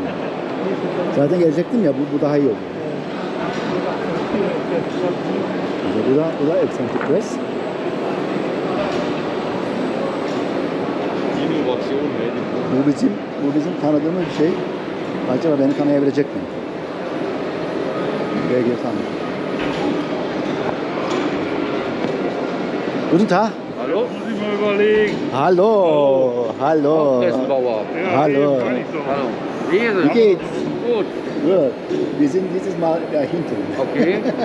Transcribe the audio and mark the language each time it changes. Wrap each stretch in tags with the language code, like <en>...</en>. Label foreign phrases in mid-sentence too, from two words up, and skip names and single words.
<tr>Zaten gelecektim ya bu daha iyi oldu. Mesela bu da</tr> <en>eccentric press.</en> <tr>Bu bizim tanıdığımız bir şey. Acaba beni tanıyabilecek mi? Belki tanır.</tr> <de>Guten Tag. Hallo? Muss ich mal überlegen. Hallo. Hallo. Pressenbauer. Hallo. Hallo. Wie ist Wie es? geht's? Gut. Gut. Wir sind dieses Mal da hinten. Okay.</de>